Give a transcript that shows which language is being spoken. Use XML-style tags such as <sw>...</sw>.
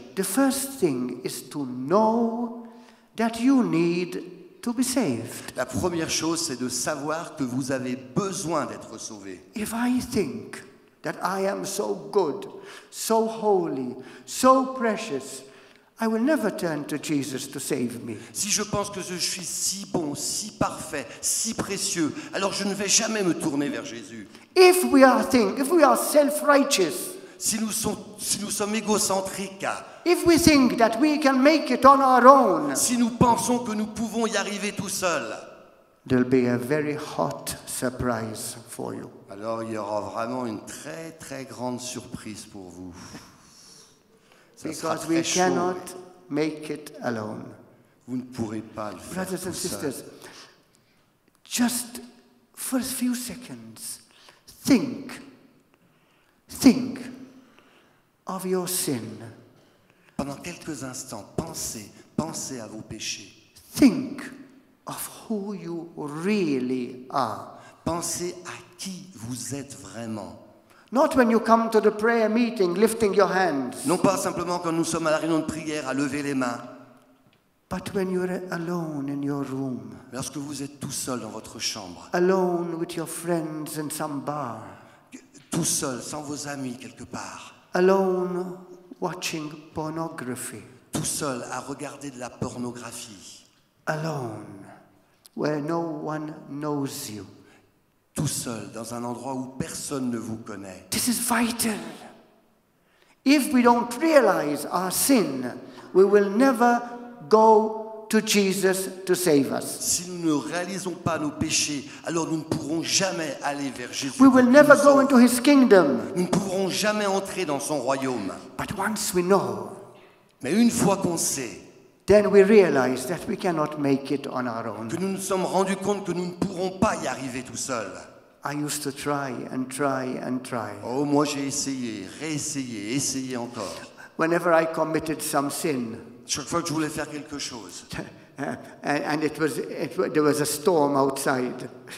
<en>the first thing is to know that you need to be saved.</en> <fr>La première chose, c'est de savoir que vous avez besoin d'être sauvé.</fr> <en>If I think that I am so good, so holy, so precious, I will never turn to Jesus to save me.</en> <fr>Si je pense que je suis si bon, si parfait, si précieux, alors je ne vais jamais me tourner vers Jésus.</fr> <en>If we are self-righteous,</en> <fr>Si nous sommes égocentriques,</fr> <en>if we think that we can make it on our own,</en> <fr>si nous pensons que nous pouvons y arriver tout seuls,</fr> <en>there'll be a very hot surprise for you.</en> <fr>alors il y aura vraiment une très très grande surprise pour vous. Ça sera</fr> <en>Because we</en> <fr>très chaud.</fr> <en>cannot make it alone.</en> <fr>Vous ne pourrez pas le faire</fr> <en>Brothers and</en> <fr>tout seul.</fr> <en>sisters, just for a few seconds, think of your sin.</en> <fr>Pendant quelques instants, pensez à vos péchés.</fr> <en>Think of who you really are.</en> <fr>Pensez à qui vous êtes vraiment.</fr> <en>Not when you come to the prayer meeting lifting your hands,</en> <fr>Non pas simplement quand nous sommes à la réunion de prière à lever les mains,</fr> <en>but when you're alone in your room,</en> <fr>mais lorsque vous êtes tout seul dans votre chambre,</fr> <en>alone with your friends in some bar,</en> <fr>tout seul, sans vos amis quelque part,</fr> <en>alone watching pornography,</en> <fr>tout seul à regarder de la pornographie,</fr> <en>alone where no one knows you.</en> <fr>tout seul dans un endroit où personne ne vous connaît.</fr> <en>This is vital. If we don't realize our sin, we will never go to Jesus to save us.</en> <fr>Si nous ne réalisons pas nos péchés, alors nous ne pourrons jamais aller vers Jésus.</fr> <en>We will</en> <fr>pour</fr> <en>never</en> <fr>qu'il nous</fr> <en>go</en> <fr>sauve.</fr> <en>into his kingdom.</en> <fr>Nous ne pourrons jamais entrer dans son royaume.</fr> <en>But once we know,</en> <fr>Mais une fois qu'on sait,</fr> <en>then we realize that we cannot make it on our own.</en> <fr>que nous nous sommes rendus compte que nous ne pourrons pas y arriver tout seuls.</fr> <en>I used to try and try and try.</en> <fr>Oh, moi j'ai essayé, réessayé, essayé encore.</fr> <en>Whenever I committed some sin,</en> <fr>Chaque fois que je voulais faire quelque chose,</fr> <en>and there was a storm outside.</en>